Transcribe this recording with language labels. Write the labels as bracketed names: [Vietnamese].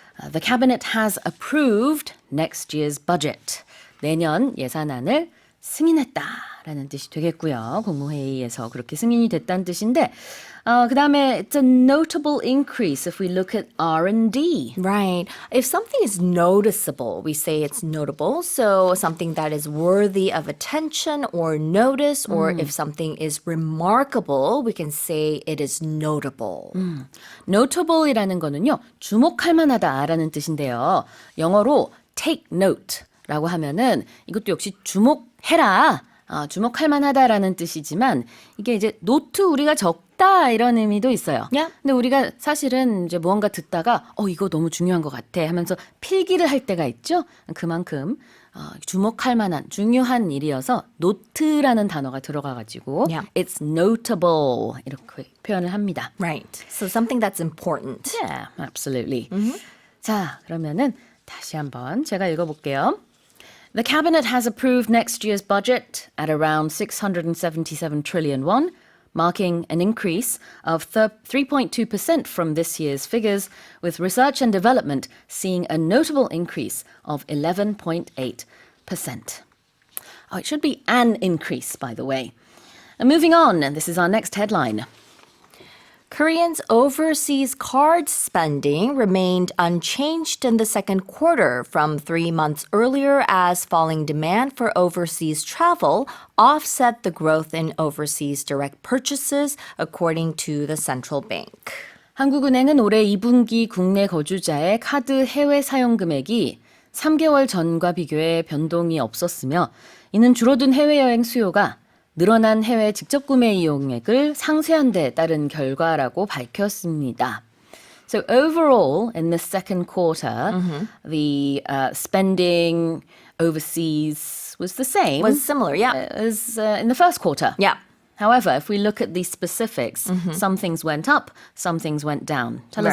[English] The cabinet has approved next year's budget. [Korean] 내년 예산안을 승인했다라는 뜻이 되겠고요. 국무회의에서 그렇게 승인이 됐다는 뜻인데 그 다음에 [English] it's a notable increase if we look at R&D. Right. If something is noticeable, we say it's notable. So something that is worthy of attention or notice, or if something is remarkable, we can say it is notable. [Korean] Notable이라는 거는요. 주목할 만하다라는 뜻인데요. 영어로 [English] take note [Korean] 라고 하면은 이것도 역시 주목해라. 주목할 만하다라는 뜻이지만 이게 이제 노트 우리가 적다 이런 의미도 있어요. [English] Yeah. [Korean] 근데 우리가 사실은 이제 무언가 듣다가 이거 너무 중요한 것 같아 하면서 필기를 할 때가 있죠. 그만큼 주목할 만한 중요한 일이어서 노트라는 단어가 들어가가지고 [English] Yeah. it's notable [Korean] 이렇게 표현을 합니다. [English] Right. So something that's important. Yeah, absolutely. [Korean] 자, 그러면은 다시 한번 제가 읽어볼게요. [English] The cabinet has approved next year's budget at around 677 trillion won, marking an increase of 3.2% from this year's figures, with research and development seeing a notable increase of 11.8%. It should be an increase, by the way. And moving on, and this is our next headline. Koreans' overseas card spending remained unchanged in the second quarter from 3 months earlier as falling demand for overseas travel offset the growth in overseas direct purchases, according to the central bank. [Korean] 한국은행은 올해 2분기 국내 거주자의 카드 해외 사용 금액이 3개월 전과 비교해 변동이 없었으며 이는 줄어든 해외여행 수요가 늘어난 해외 직접 구매 이용액을 상쇄한 데 따른 결과라고 밝혔습니다. [English] So overall, in the second quarter, the spending overseas was the same Was similar, yeah. as in the first quarter. Yeah. However, if we look at the specifics, some things went up, some things went down. Tell us